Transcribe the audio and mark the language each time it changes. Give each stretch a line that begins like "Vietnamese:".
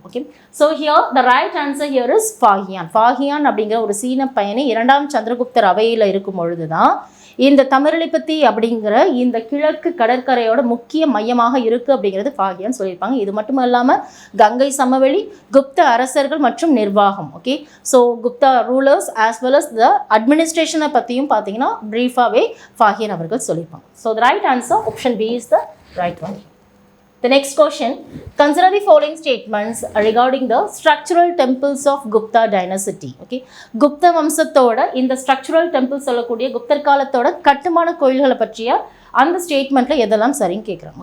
English: okay, so here the right answer here is
Tamil: ஃபாஹியான் அப்படிங்கிற ஒரு சீன பயணி இரண்டாம் சந்திரகுப்தர் அவையில் இருக்கும் பொழுது தான் இந்த தமிழிப்பத்தி அப்படிங்கிற இந்த கிழக்கு கடற்கரையோட முக்கிய மையமாக இருக்குது அப்படிங்கிறது ஃபாஹியான் சொல்லியிருப்பாங்க. இது மட்டும் இல்லாமல் கங்கை சமவெளி, குப்த அரசர்கள் மற்றும் நிர்வாகம், okay,
English: so Gupta rulers as well as the அட்மினிஸ்ட்ரேஷனை
Tamil: பற்றியும் பார்த்தீங்கன்னா ப்ரீஃபாகவே ஃபாஹியான் அவர்கள் சொல்லியிருப்பாங்க.
English: So the right answer option B is the right one. The next question, consider the following statements regarding the structural temples of Gupta dynasty.
Tamil: Okay, Gupta வம்சத்தோட இந்த structural temple சொல்லக்கூடிய குப்தர் காலத்தோட கட்டுமான கோயில்களை பற்றிய அந்த ஸ்டேட்மெண்ட்டில் எதெல்லாம் சரின்னு கேட்குறாங்க.